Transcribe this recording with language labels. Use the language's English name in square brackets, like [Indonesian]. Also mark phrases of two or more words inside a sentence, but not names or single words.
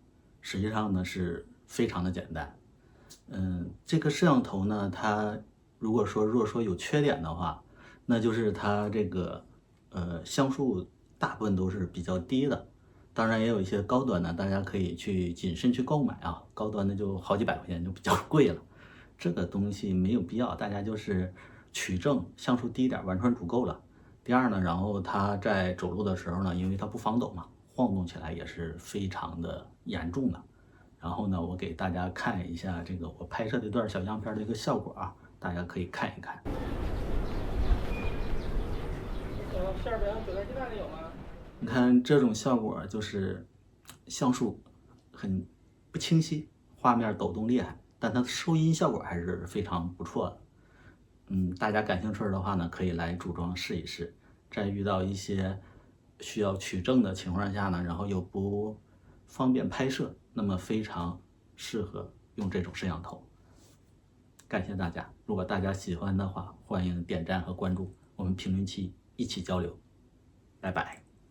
[Chinese] 實際上呢是非常的簡單。這個攝像頭呢，它如果說有缺點的話，那就是它這個像素大部分都是比較低的。當然也有一些高端的，大家可以去謹慎去購買啊。高端的就好幾百塊錢就比較貴了，這個東西沒有必要，大家就是取正像素低一點，完全足夠了。第二呢，然後它在走路的時候呢，因為它不防抖嘛，晃動起來也是非常的嚴重的。然後呢，我給大家看一下這個我拍攝的一段小樣片的一個效果啊，大家可以看一看。馅餅韭菜雞蛋的有嗎？你看這種效果就是像素很不清晰，畫面抖動厲害，但它的收音效果還是非常不錯的。大家感興趣的話呢，可以來組裝試一試。在遇到一些需要取證的情況下呢，然後又不方便拍攝，那麼非常適合用這種攝像頭。感謝大家，如果大家喜歡的話，歡迎點讚和關注，我們評論區一起交流。拜拜。